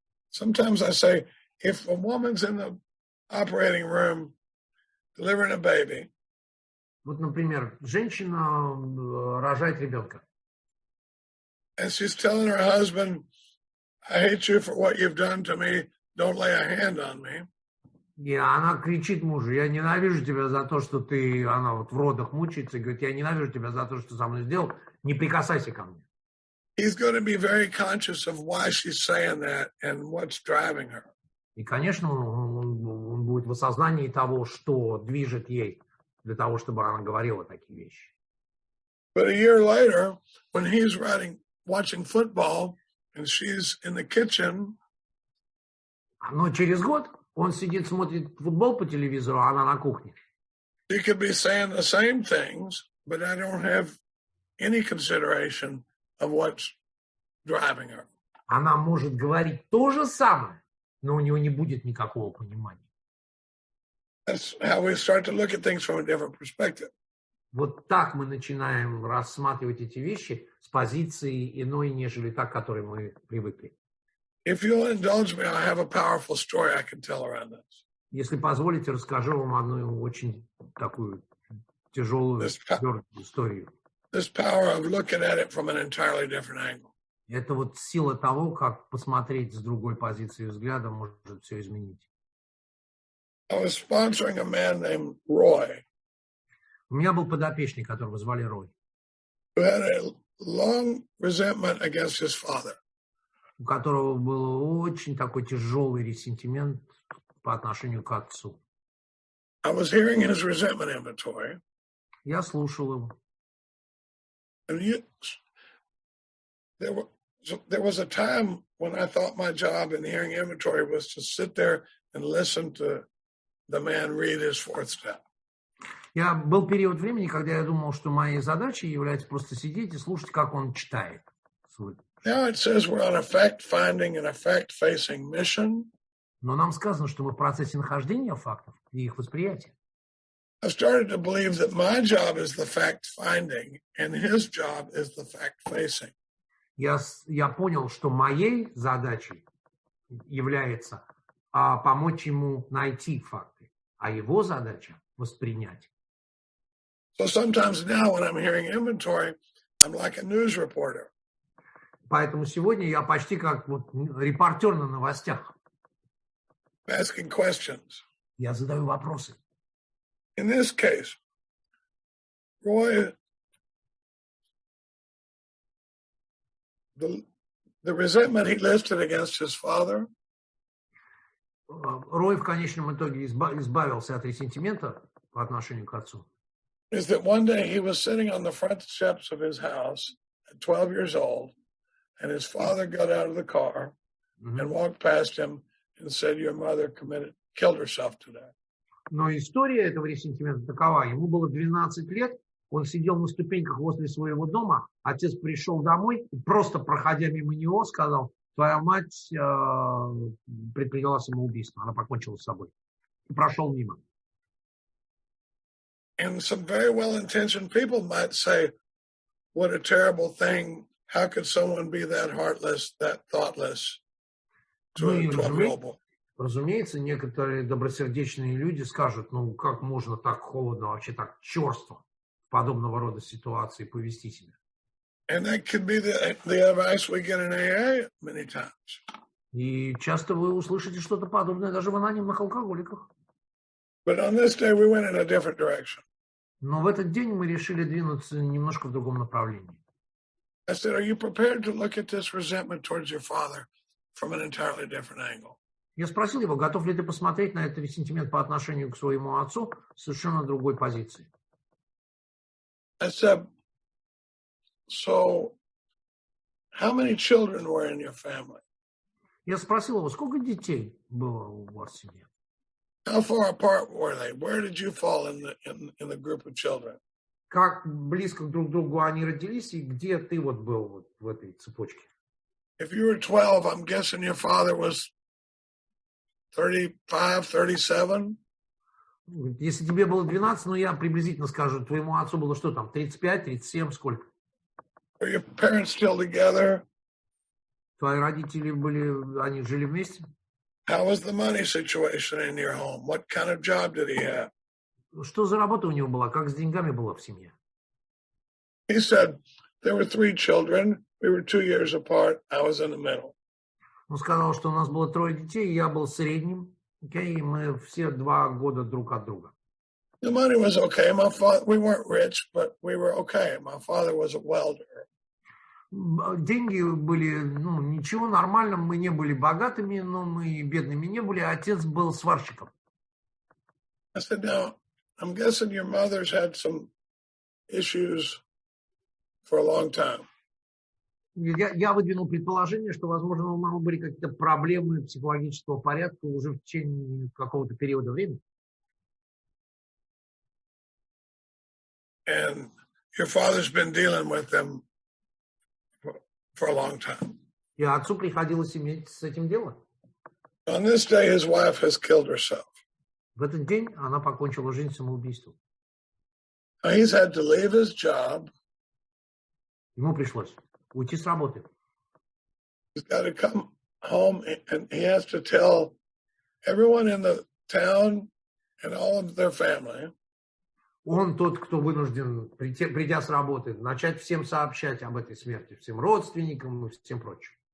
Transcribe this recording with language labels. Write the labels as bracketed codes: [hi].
[en] Sometimes I say, if a woman's in the operating room delivering a baby, [ru] Вот, например, женщина рожает ребенка. [en] and she's telling her husband, I hate you for what you've done to me, don't lay a hand on me. [ru] И она кричит мужу: я ненавижу тебя за то, что ты, она вот в родах мучается, и говорит: я ненавижу тебя за то, что ты со мной сделал, не прикасайся ко мне. [en] He's going to be very conscious of why she's saying that and what's driving her. [ru] И, конечно, он будет в осознании того, что движет ей для того, чтобы она говорила такие вещи. [en] But a year later, when he's watching football, and she's in the kitchen, [ru] Но через год он сидит, смотрит футбол по телевизору, а она на кухне. [en] she could be saying the same things, but I don't have any consideration of what's driving her. [ru] Она может говорить то же самое, но у него не будет никакого понимания. [en] That's how we start to look at things from a different perspective. [ru] Вот так мы начинаем рассматривать эти вещи с позиции иной, нежели та, к которой мы привыкли. [en] If you'll indulge me, I have a powerful story I can tell around this. [ru] Если позволите, расскажу вам одну очень такую тяжелую, твердую историю. [en] This power of looking at it from an entirely different angle. [ru] Это вот сила того, как посмотреть с другой позиции взгляда может все изменить. [en] I was sponsoring a man named Roy, [ru] У меня был подопечный, которого звали Рой, [en] who had a long resentment against his father. [ru] у которого был очень такой тяжелый ресентимент по отношению к отцу. [en] I was hearing his resentment inventory. [ru] Я слушал его. [en] And there was a time when I thought my job in hearing inventory was to sit there and listen to the man read his fourth step. [ru] Был период времени, когда я думал, что моей задачей является просто сидеть и слушать, как он читает. [en] Now it says we're on a fact-finding and a fact-facing mission. [ru] Но нам сказано, что мы в процессе нахождения фактов и их восприятия. [en] I started to believe that my job is the fact-finding and his job is the fact-facing. [ru] Я понял, что моей задачей является помочь ему найти факты, а его задача воспринять. [en] So sometimes now when I'm hearing inventory, I'm like a news reporter. [ru] Поэтому сегодня я почти как вот репортер на новостях. [en] Asking questions. [ru] Я задаю вопросы. [en] In this case, Roy, the resentment he listed against his father. [ru] Рой в конечном итоге избавился от ресентимента по отношению к отцу. [en] Is that one day he was sitting on the front steps of his house at 12 years old, and his father got out of the car and walked past him and said, "Your mother killed herself today." [ru] Но история этого ресентимента такова. Ему было 12 лет, он сидел на ступеньках возле своего дома, отец пришел домой, просто проходя мимо него, сказал: твоя мать предприняла самоубийство, она покончила с собой. И прошел мимо. [en] And some very well-intentioned people might say, what a terrible thing. How could someone be that heartless, that thoughtless to a 12-year-old boy? [ru] Разумеется, некоторые добросердечные люди скажут, ну как можно так холодно, вообще так черство в подобного рода ситуации повести себя. [en] And that could be the advice we get in AA many times. [ru] И часто вы услышите что-то подобное даже в анонимных алкоголиках. [en] But on this day, we went in a different direction. [ru] Но в этот день мы решили двинуться немножко в другом направлении. [en] I said, are you prepared to look at this resentment towards your father from an entirely different angle? [ru] Я спросил его, готов ли ты посмотреть на этот сентимент по отношению к своему отцу с совершенно другой позиции. [en] I said, so how many children were in your family? [ru] Я спросил его, сколько детей было у вас в семье? [en] How far apart were they? Where did you fall in the group of children? [ru] Как близко друг к другу они родились и где ты вот был вот в этой цепочке? [en] If you were 12, I'm guessing your father was 35, 37. [ru] Если тебе было 12, ну я приблизительно скажу, твоему отцу было что там, 35, 37, сколько? [en] Were your parents still together? [ru] Твои родители были, они жили вместе? [en] How was the money situation in your home? What kind of job did he have? [ru] Что за работа у него была? Как с деньгами было в семье? [en] He said, there were 3 children. We were 2 years apart. I was in the middle. [ru] Он сказал, что у нас было 3 детей, я был средним, и мы все 2 года друг от друга. [en] The money was okay. We weren't rich, but we were okay. My father was a welder. [ru] Деньги были, ну, ничего, нормально, мы не были богатыми, но мы бедными не были, отец был сварщиком. [en] I said, now, I'm guessing your mother's had some issues for a long time. [ru] Я выдвинул предположение, что, возможно, у мамы были какие-то проблемы психологического порядка уже в течение какого-то периода времени. [en] And your father's been dealing with them for a long time. [ru] И отцу приходилось иметь с этим дело. [en] On this day, his wife has killed herself. [ru] В этот день она покончила жизнь самоубийством. [en] He's had to leave his job. [ru] Ему пришлось уйти с работы. [en] He's got to come home and he has to tell everyone in the town and all of their family. [ru] Он тот, кто вынужден, придя с работы, начать всем сообщать об этой смерти, всем родственникам и всем прочим.